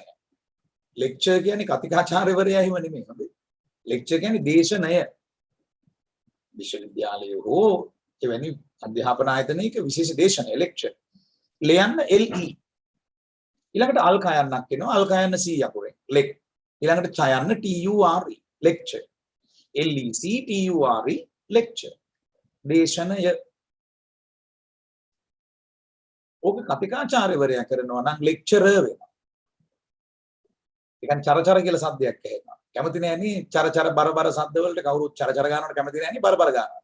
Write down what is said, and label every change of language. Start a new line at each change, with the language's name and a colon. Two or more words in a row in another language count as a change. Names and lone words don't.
Sinhala: lecture කියන්නේ කතිකාචාර්යවරයා හිම නෙමෙයි හොඳේ. lecture කියන්නේ දේශනය. විශ්වවිද්‍යාලයේ හෝ එවැනි අධ්‍යාපන ආයතනයක විශේෂ දේශනය lecture. ලියන්න LE. ඊළඟට අල් කයන්නක් එනවා. අල් කයන්න C අකුරෙන්. lec. ඊළඟට ඡයන්න
English: T U R E lecture. LEC T U R E lecture. දේශනය.
Sinhala: ඕක කතිකාචාර්යවරයා කරනවා නම් ලෙක්චරර් වෙනවා. ඒ කියන්නේ චරචර කියලා සද්දයක් ඇහෙනවා. කැමති නෑනේ චරචර බරබර සද්ද වලට කවුරුත් චරචර ගන්නවට කැමති නෑනේ බරබර ගන්නවා.